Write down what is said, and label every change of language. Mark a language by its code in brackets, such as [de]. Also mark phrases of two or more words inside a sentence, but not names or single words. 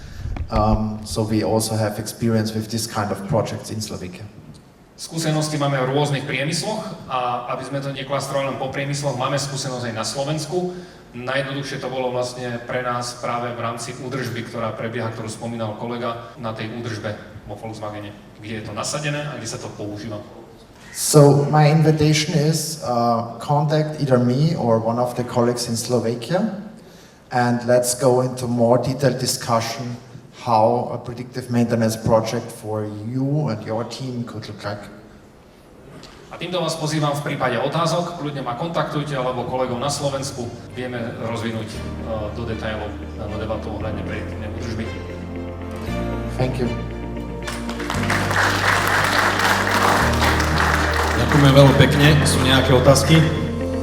[en] So we also have experience with this kind of projects in Slovakia. [sk] Skúsenosti máme v rôznych priemysloch a aby sme to neklastrovali len po priemysloch, máme skúsenosť aj na Slovensku. Najjednoduchšie to bolo vlastne pre nás práve v rámci údržby, ktorá prebieha, ktorú spomínal kolega, na tej údržbe vo Volkswagene, kde je to nasadené a kde sa to používa. [en] So my invitation is contact either me or one of the colleagues in Slovakia, and let's go into more detailed discussion how a predictive maintenance project for you and your team could look like. [sk] A týmto vás pozývam v prípade otázok, kľudne ma kontaktujte alebo kolegov na Slovensku. Vieme rozvinúť do detailov danú debatu ohľadne prediktívnej údržby. [en] Thank you. [sk] Ďakujeme veľmi pekne. Sú nejaké otázky?